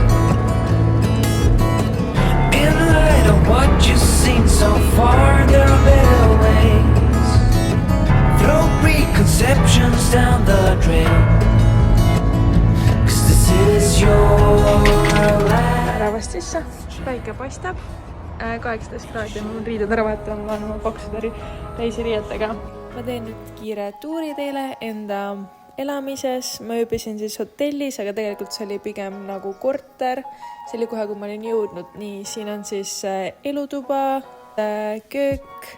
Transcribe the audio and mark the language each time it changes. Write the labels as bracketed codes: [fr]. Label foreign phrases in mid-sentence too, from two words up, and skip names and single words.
[en] In light of what you've seen so far, there are better ways. Throw preconceptions down the drain, 'cause this is your life. [et] Päevast sisse, päike paistab, 18 kraadi, ma pean riided ära vahetama, ma olen oma paksude reisiriietega. Ma teen nüüd kiire tuuri teile enda elamises. Ma ööbisin siis hotellis, aga tegelikult see oli pigem nagu korter. See oli kohe, kui ma olin jõudnud. Nii, siin on siis elutuba, köök.